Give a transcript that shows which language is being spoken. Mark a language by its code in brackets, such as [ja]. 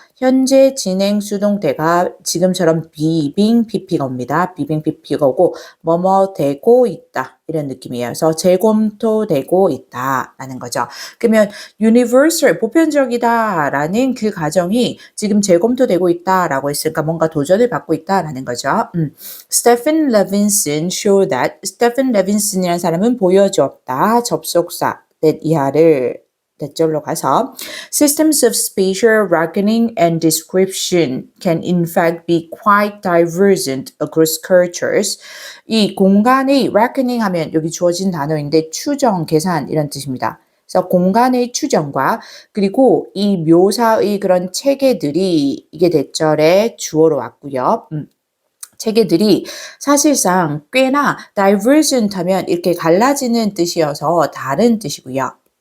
[ko] 현재 진행 수동태가 지금처럼 being pp거입니다. being pp거고 뭐뭐 되고 있다 이런 느낌이에요. 그래서 재검토되고 있다라는 거죠. 그러면 universal 보편적이다라는 그 가정이 지금 재검토되고 있다라고 했으니까 뭔가 도전을 받고 있다라는 거죠. [en] Stephen Levinson showed that [ko] Stephen Levinson이라는 사람은 보여주었다. 접속사 that 이하를 대절로 가서 [en] systems of spatial reckoning and description can in fact be quite divergent across cultures. [ko] 이 공간의 reckoning 하면 여기 주어진 단어인데 추정, 계산 이런 뜻입니다. 그래서 공간의 추정과 그리고 이 묘사의 그런 체계들이 이게 대절의 주어로 왔고요. 체계들이 사실상 꽤나 divergent 하면 이렇게 갈라지는 뜻이어서 다른 뜻이고요.